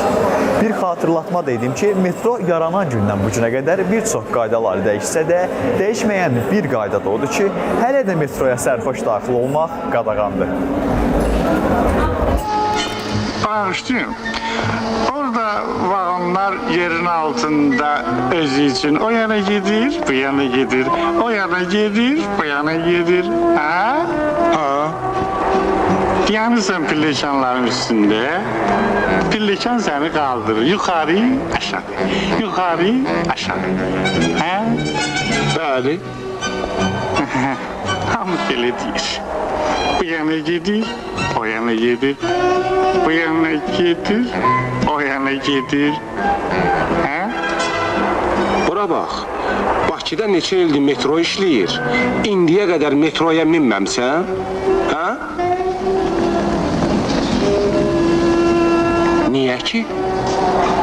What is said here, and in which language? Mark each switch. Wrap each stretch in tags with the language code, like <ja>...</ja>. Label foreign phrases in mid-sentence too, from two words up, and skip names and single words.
<az>Bir xatırlatma da edim ki, metro yaranan gündən bu günə qədər bir çox qaydalar dəyişsə də, dəyişməyən bir qayda da odur ki, hələ də metroya sərxoş daxil olmaq qadağandır. Bağışlayın.</az> <tr>Orada vagonlar yerin altında özü için o yana gidir, bu yana gidir, o yana gidir, bu yana gidir. Ha? Ha. Yanırsan pillekanların üstünde, pillekan seni kaldırır. Yukarı, aşağı, yukarı, aşağı. Ha? Böyle. Hamı böyle değil. Bu yana gidir, o yana gidir. Bu yana getir, o yana getir.</tr> <az>Hə? Bura bax, Bakıda neçə ildir metro işləyir. İndiyə qədər metroya minməmsən, hə? Niyə ki?</az>